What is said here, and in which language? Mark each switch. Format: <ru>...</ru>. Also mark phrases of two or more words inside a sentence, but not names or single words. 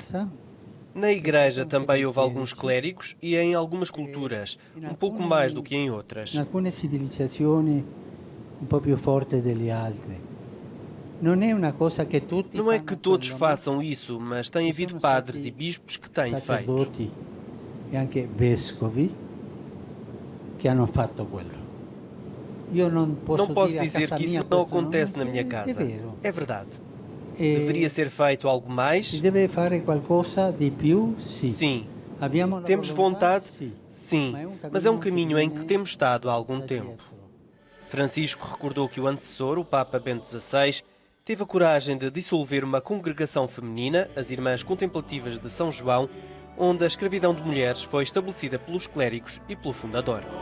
<pt>Na Igreja também houve alguns clérigos e em algumas culturas, um pouco mais do que em outras. Em algumas civilizações, um pouco mais forte das outras. Não é que todos façam isso, mas tem havido padres e bispos que têm feito.</pt> <it>E anche vescovi che hanno fatto quello.</it> <pt>Não posso dizer que isso não acontece na minha casa. É verdade. Deveria ser feito algo mais?</pt> <it>Se deve fare qualcosa di più?</it> <pt>Sim. Temos vontade? Sim. Mas é um caminho em que temos estado há algum tempo. Francisco recordou que o antecessor, o Papa Bento XVI, teve a coragem de dissolver uma congregação feminina, as Irmãs Contemplativas de São João, onde a escravidão de mulheres foi estabelecida pelos clérigos e pelo fundador.</pt>